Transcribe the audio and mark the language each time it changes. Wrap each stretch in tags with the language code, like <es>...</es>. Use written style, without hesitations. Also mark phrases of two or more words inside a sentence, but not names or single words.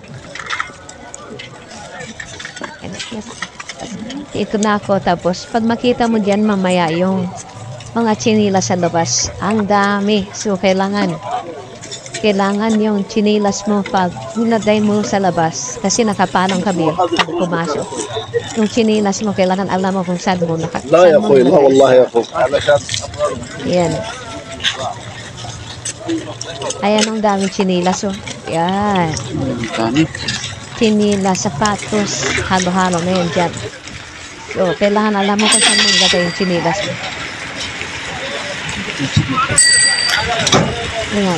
<tl>Ito na ako, tapos pag makita mo dyan mamaya yung mga chinilas sa labas, ang dami. So kailangan yung chinilas mo pag ninaday mo sa labas, kasi nakapalang kami pag pumasok. Yung chinilas mo, kailangan alam mo kung saan mo</tl> <ar>لا يا اخوي لا والله يا اخوي علشان</ar> <tl>yan. Ayan ang daming chinilas, oh. Yan. Chinilas, sapatos, halo-halo na yan dyan. So, kailangan alam mo kung saan mo ilagay yung chinilas mo. Ayan.</tl>